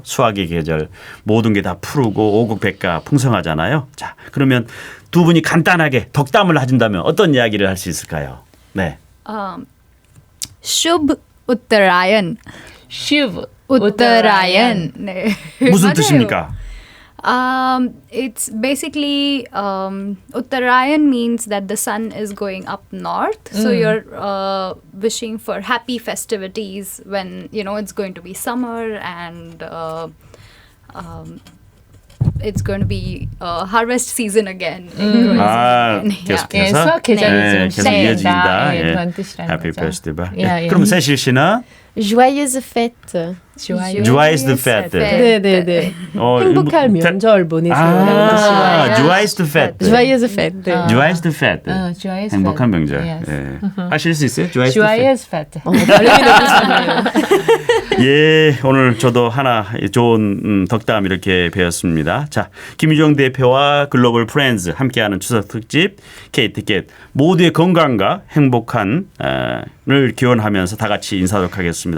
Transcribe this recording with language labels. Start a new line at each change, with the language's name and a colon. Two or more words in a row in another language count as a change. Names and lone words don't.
Korean: 수학의 계절 모든 게 다 푸르고 오국백가 풍성하잖아요. 자, 그러면 두 분이 간단하게 덕담을 해준다면 어떤 이야기를 할 수 있을까요? 네.
Hindi: शुभ उत्तरायण. 슈브 उत्तरायण. 네.
Korean: 무슨 맞아요. 뜻입니까?
English: It's basically Uttarayan means that the sun is going up north. So you're wishing for happy festivities when it's going to be summer and it's going to be harvest season again.
Korean: 아,
English: Yeah.
Korean: 계속해서 수학 계절이 네, 지금 계속 시작된다. 이어진다. 예, 예. 그런 뜻이라는
English: 해피
Korean: 거죠.
English: 페스티벌.
Korean: 예, 예. 그럼 세실 씨는
French: Joyeuse fête. Joyeuse fête.
Korean: 네네네. 어, 행복한 뭐, 명절 보내세요. 아,
French: Joyeuse fête. Joyeuse fête. Joyeuse fête. Joyeuse
Korean: 행복한
French: fête.
Korean: 명절.
English: Yes.
Korean: 예. 하실 수 있어요?
French: Joyeuse fête. Joyeuse fête.
Korean: 발음이 너무 좋네요. 예, 오늘 저도 하나 좋은 덕담 이렇게 배웠습니다. 자, 김유정 대표와 글로벌 프렌즈 함께하는 추석 특집 K티켓 모두의 건강과 행복한을 기원하면서 다 같이 인사하도록 하겠습니다.